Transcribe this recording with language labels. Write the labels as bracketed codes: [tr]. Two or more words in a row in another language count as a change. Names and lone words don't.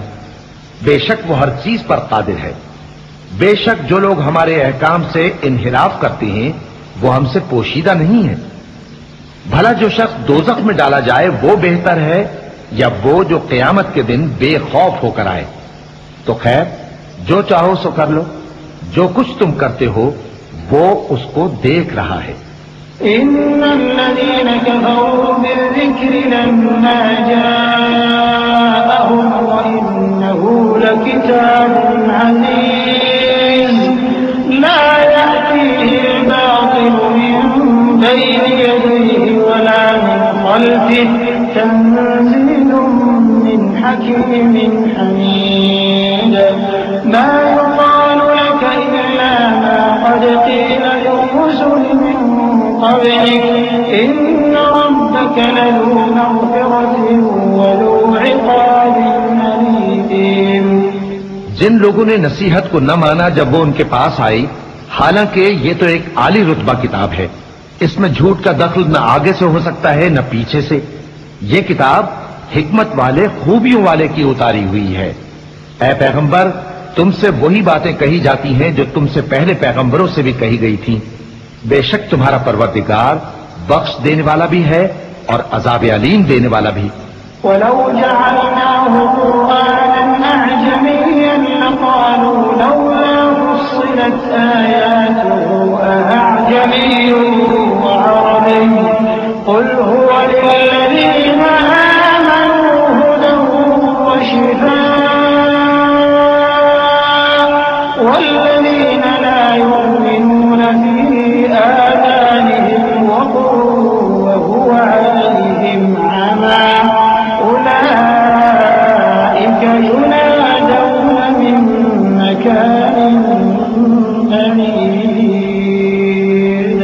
[hi] बेशक वो हर चीज पर कादिर है। बेशक जो लोग हमारे अहकाम से इनहिराफ करते हैं वो हमसे पोशीदा नहीं है। भला जो शख्स दोजख में डाला जाए वो बेहतर है या वो जो क़यामत के दिन बेखौफ होकर आए। तो खैर, जो चाहो सो कर लो, जो कुछ तुम करते हो वो उसको देख रहा है। [ar] إن الذين كفروا بالذكر لما جاءهم وإنه لكتاب عزيز لا يأتيه الباطل من بين يديه ولا من خلفه تنزيل من حكيم حميد. ما يقال لك إلا ما قد قيل للرسل من قبلك إن ربك لذو مغفرة وذو عقاب أليم. [hi] जिन लोगों ने नसीहत को न माना जब वो उनके पास आई, हालांकि ये तो एक आली रुतबा किताब है, इसमें झूठ का दखल न आगे से हो सकता है न पीछे से। ये किताब हिकमत वाले, खूबियों वाले की उतारी हुई है। ऐ पैगंबर, तुमसे वही बातें कही जाती हैं जो तुमसे पहले पैगंबरों से भी कही गई थीं। बेशक तुम्हारा परवरदिगार बख्श देने वाला भी है और अज़ाब अलीम देने वाला भी। [ar] ولو جعلناه قرآنا أعجميا لقالوا لولا فصلت آياته أعجمي وعربي قل هو للذين آمنوا هدى و شفاء والذين لا يؤمنون في آذانهم وقر وهو عليهم عمى أولئك ينادون من مكان بعيد